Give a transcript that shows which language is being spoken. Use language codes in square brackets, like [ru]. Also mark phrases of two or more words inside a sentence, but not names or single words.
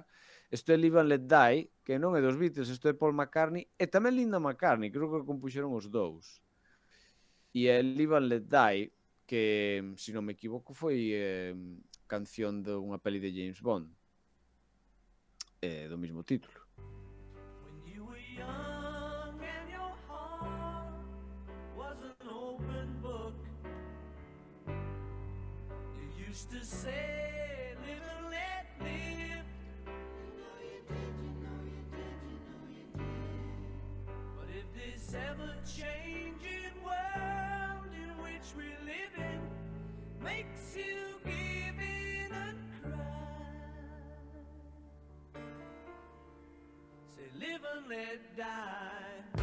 [gl] Isto é Live and Let Die, que non é dos Beatles, isto é Paul McCartney e tamén Linda McCartney, creo que compuxeron os dous. E é Live and Let Die, que, se non me equivoco, foi canción de unha peli de James Bond, do mesmo título. [en] When you were young and your heart was an open book, you used to say, live and let live. But if this ever-changing world in which we live in makes you give in and cry, say live and let die.